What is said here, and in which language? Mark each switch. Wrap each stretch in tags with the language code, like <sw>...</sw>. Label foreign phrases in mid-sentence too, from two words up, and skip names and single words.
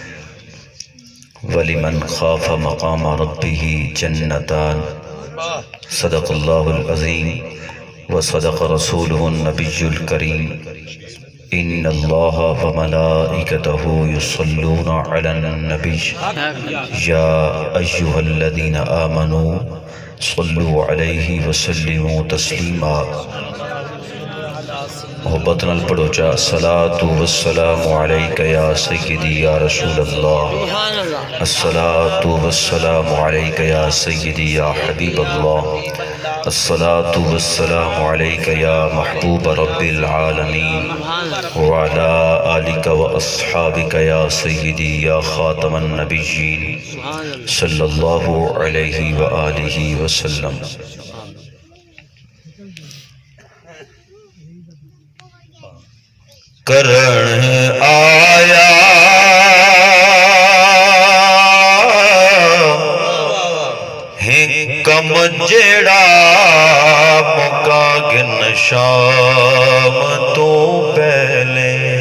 <ar>ولمن خاف مقام ربه جنتان صدق الله العظيم وصدق رسوله النبي الكريم إن الله وملائكته يصلون على النبي يا أيها الذين آمنوا صلوا عليه وسلموا تسليما</ar> <pa>محبت نال پڑھو چا</pa> <ar>الصلاة والسلام عليك يا سيدي يا رسول الله الصلاة والسلام عليك يا سيدي يا حبيب الله الصلاة والسلام عليك يا محبوب رب العالمين وعلى آلك وأصحابك يا سيدي يا خاتم النبيين صلى الله عليه وآله وسلم.</ar> <pa>کرن آیا حکم جڑا مکا گن شام تو پہلے</pa>